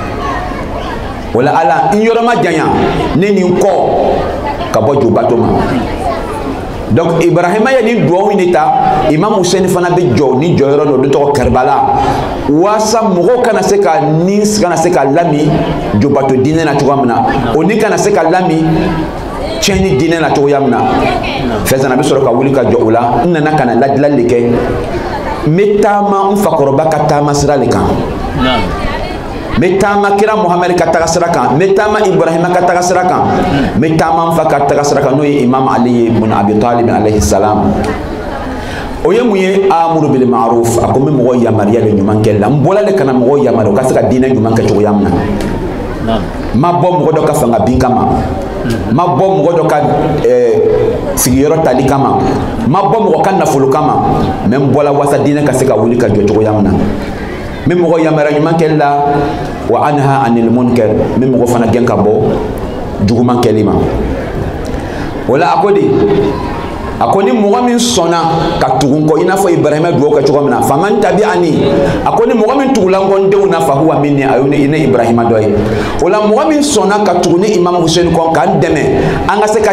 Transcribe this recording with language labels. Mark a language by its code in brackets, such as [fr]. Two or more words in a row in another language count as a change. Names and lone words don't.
[bm] o la Ala n yɔrɔ ma janya ne ni n kɔ ka bɔ jo bato ma donc Ibrahima ye ni duwawu in de ta Imam Hussein fana bɛ jɔ ni jɔyɔrɔ dɔ tɔgɔ Karbala waasa mɔgɔw kana se ka lami jobato diinɛ na cogoya min na o ni kana se ka lami tiɲɛni diinɛ na cogoya min na fɛn a bɛ sɔrɔ ka wuli ka jɔ o la n nana ka na ladilali le kɛ n bɛ taama n fakɔrɔba ka taama sira le kan n bɛ taama kira Muhammed ka taga sira kan n bɛ taama Ibrahima ka taga sira kan n bɛ taama n fa ka taga sira kan n'o ye Imam Ali ibn Abi Talib [ar] عليه السلام [bm] o ye mun ye [ar] أمر بالمعروف [bm] a ko n bɛ mɔgɔw yamaruya le ɲuman kɛ la n bɔla le kana mɔgɔw yamaruya u ka se ka diinɛ ɲuman kɛ cogoya min na n ma bɔ mɔgɔ dɔ ka fanga bin kama n ma bɔ mɔgɔ dɔ ka sigiyɔrɔ tali kama n ma bɔ mɔgɔ ka nafolo kama mais n bɔla waasa diinɛ ka se ka wuli ka jɔ cogoya min na n bɛ mɔgɔ yamaruya ɲuman kɛli la [ar] وأنهى عن المنكر [bm] n bɛ mɔgɔ fana gɛn ka bɔ juguman kɛli ma o la a ko de a ko ni mɔgɔ min sɔnna ka tugu n kɔ i n'a fɔ Ibrahima duwawu kɛ cogo min na [ar] فمن تبعني [bm] a ko ni mɔgɔ min tugula n kɔ n denw na [ar] فهو مني [bm] a ye ne Ibrahima dɔ ye o la mɔgɔ min sɔnna ka tugu ni Imam Hussein kɔ k'an dɛmɛ an ka se ka